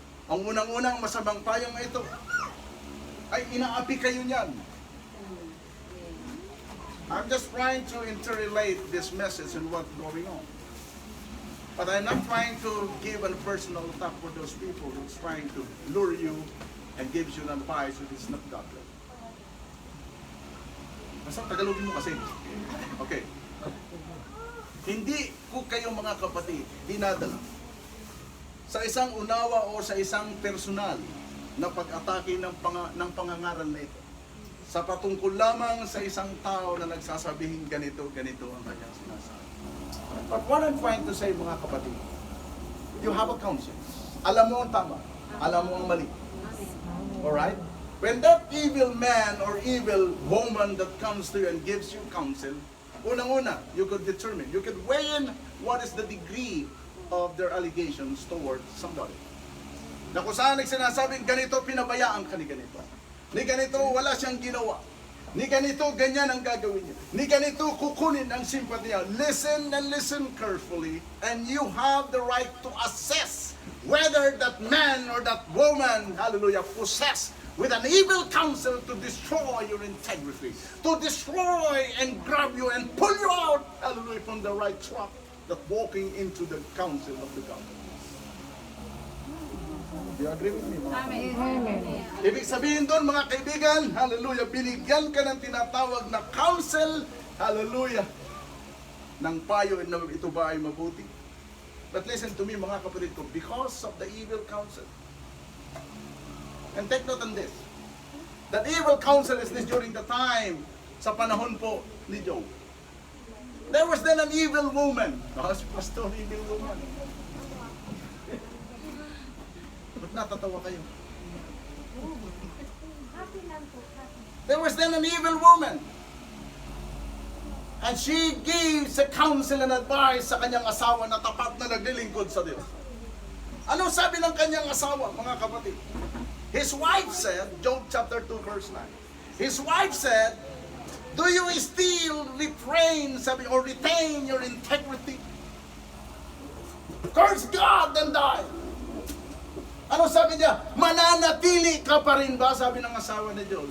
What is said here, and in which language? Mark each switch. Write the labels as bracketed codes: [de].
[tl] Ang unang-unang masamang payo ito ay inaapi kayo niyan. [en] I'm just trying to interrelate this message and what's going on. But I'm not trying to give a personal attack for those people who's trying to lure you and gives you an advice that is not godly. [tl] Basta Tagalogin mo kasi. Okay. Hindi ko kayo mga kapatid dinadala sa isang unawa o sa isang personal na pag-atake ng pangangaral na ito. Sa patungkol lamang sa isang tao na nagsasabihing ganito ang kanyang sinasabi. [en] But what I'm trying to say [tl] mga kapatid, [en] you have a counsel. [tl] Alam mo ang tama, alam mo ang mali. [en] Alright? When that evil man or evil woman that comes to you and gives you counsel, [tl] unang-una, [en] you could determine, you could weigh in what is the degree of their allegations towards somebody. [tl] Na kung saan nagsinasabing ganito, pinabayaan ka ni ganito. Ni ganito, wala siyang ginawa. Ni ganito, ganyan ang gagawin niya. Ni ganito, kukunin ang simpati niya. [en] Listen and listen carefully, and you have the right to assess whether that man or that woman, hallelujah, possessed with an evil counsel to destroy your integrity, to destroy and grab you and pull you out, hallelujah, from the right track, that walking into the counsel of the God. Do you agree with me, [tl] mga kapatid? Ibig sabihin doon, mga kaibigan, hallelujah, binigyan ka ng tinatawag na counsel, hallelujah, ng payo na ito ba ay mabuti. [en] But listen to me, [tl] mga kapatid ko, [en] because of the evil counsel, and take note on this, that evil counsel is this during the time, [tl] sa panahon po ni Job. [en] There was then an evil woman. Si Pastor, evil woman. [tl] Ba't natatawa kayo? [en] There was then an evil woman. And she gives a counsel and advice [tl] sa kanyang asawa na tapat na naglilingkod sa Diyos. Ano sabi ng kanyang asawa, mga kapatid? [en] His wife said, Job chapter 2 verse 9, his wife said, do you still refrain, [tl] sabi, [en] or retain your integrity? Curse God and die. [tl] Ano sabi niya? Mananatili ka pa rin ba? Sabi ng asawa ni Job.